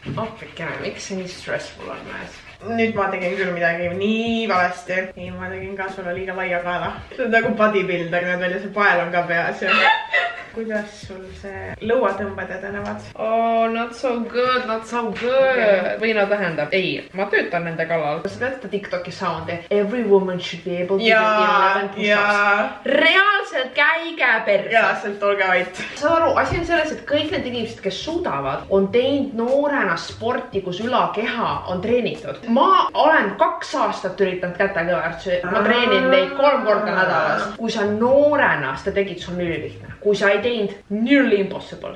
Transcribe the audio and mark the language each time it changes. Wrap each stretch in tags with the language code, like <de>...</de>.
<et>Afrikene, miks see nii stressful on mees? Nüüd ma tegin küll midagi nii valesti. Ei, ma tegin ka sulle liiga laia kaela. See on nagu bodybuilder, need välja see pael on ka peas. Kuidas sul see lõuatõmbad edenevad?</et> <en>Oh, not so good, not so good.</en> <et>Või no tähendab, ei, ma töötan nende kallal. Sa tead seda TikToki soundi?</et> <en>Every woman should be able to do 11 push-ups.</en> <et>Reaalselt käige perse. Reaalselt olge vait. Saad aru, asi on selles, et kõik need inimesed, kes suudavad, on teinud noorena sporti, kus ülakeha on treenitud. Ma olen 2 aastat üritanud kätekõverdusi. Ma treenin neid 3 korda nädalas. Kui sa noorena seda tegid, sul on ülilihtne. Kui sa ei teinud,</et> <en>nearly impossible.</en>